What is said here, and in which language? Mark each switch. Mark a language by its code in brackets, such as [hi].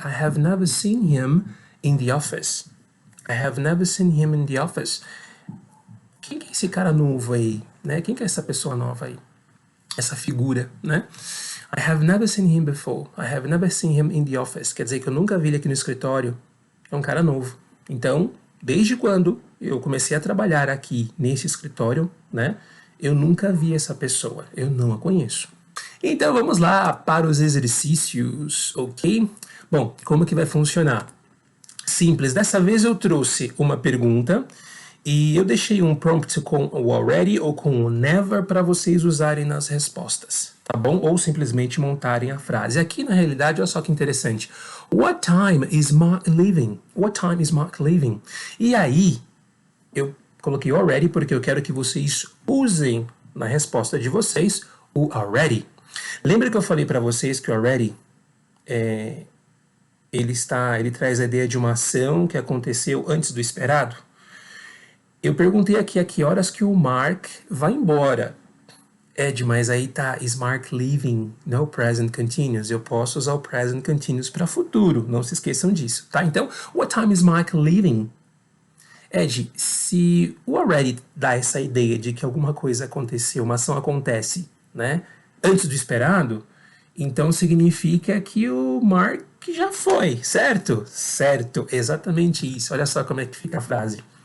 [en] I have never seen him in the office. I have never seen him in the office. [pt] Quem que é esse cara novo aí? Né? Quem que é essa pessoa nova aí? essa figura, né? [en] I have never seen him before. I have never seen him in the office. [pt] Quer dizer que eu nunca vi ele aqui no escritório. É um cara novo. Então, desde quando eu comecei a trabalhar aqui nesse escritório, né? Eu nunca vi essa pessoa. Eu não a conheço. Então, vamos lá para os exercícios, ok? Bom, como que vai funcionar? Simples. Dessa vez eu trouxe uma pergunta e eu deixei um prompt com o already ou com o never para vocês usarem nas respostas, tá bom? Ou simplesmente montarem a frase. Aqui, na realidade, olha só que interessante. [en] What time is Mark leaving? What time is Mark leaving? [pt] E aí, eu coloquei already porque eu quero que vocês usem na resposta de vocês o already. Lembra que eu falei para vocês que o already ele traz a ideia de uma ação que aconteceu antes do esperado? Eu perguntei aqui a que horas que o Mark vai embora. Ed, mas aí tá, [en] is Mark leaving? [pt] No present continuous. Eu posso usar o present continuous para futuro, não se esqueçam disso, tá? Então, [en] what time is Mark leaving? [pt] Ed, se o already dá essa ideia de que alguma coisa aconteceu, uma ação acontece, né, antes do esperado, então significa que o Mark já foi, certo? Certo, exatamente isso. Olha só como é que fica a frase.